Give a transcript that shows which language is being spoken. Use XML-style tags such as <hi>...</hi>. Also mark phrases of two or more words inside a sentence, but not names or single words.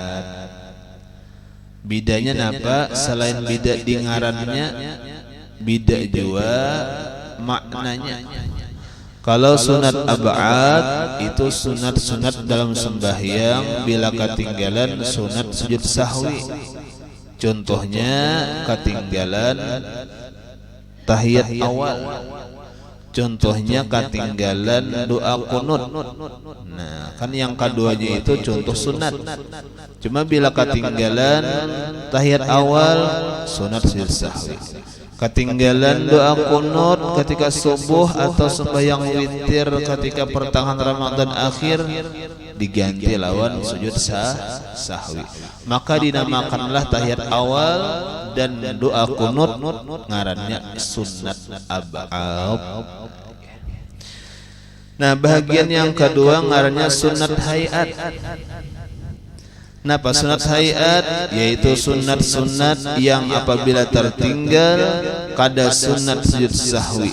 <bjn>Bidanya napa? Selain bida di ngarannya, bida juga maknanya. Kalau sunat ab'ad itu sunat-sunat dalam sembahyang bila ketinggalan sunat sujud sahwi. Contohnya ketinggalan tahiyat awal, contohnya ketinggalan doa qunut. Nah, kan yang keduanya itu contoh sunat. Cuma bila ketinggalan tahiyat awal, sunat sujud sahwi. Ketinggalan doa qunut ketika subuh atau sembahyang witir ketika pertengahan Ramadan akhir, diganti lawan sujud sahwi. Maka dinamakanlah tahiyat awal dan doa qunut ngarannya sunat ab'ad. Nah, bahagian yang kedua ngarannya sunat hayat. Napa sunat hayat? Yaitu sunat-sunat yang apabila tertinggal kada sunat sujud sahwi.</bjn>